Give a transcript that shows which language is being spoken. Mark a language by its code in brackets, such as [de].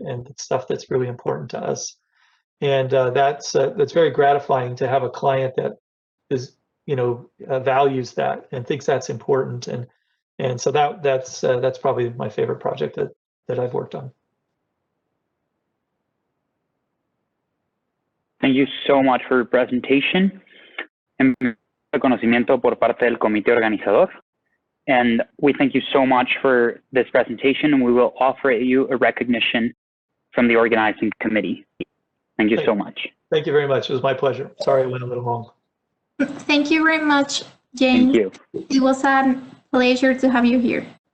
[en] And stuff that's really important to us. And that's very gratifying to have a client that is values that and thinks that's important, and so that's probably my favorite project that I've worked on. Thank you so much for your presentation. [es] En reconocimiento por parte del comité organizador. [en] And we thank you so much for this presentation, and we will offer you a recognition from the organizing committee. Thank you so much. Thank you very much. It was my pleasure. Sorry it went a little long. Thank you very much, James. Thank you. It was a pleasure to have you here.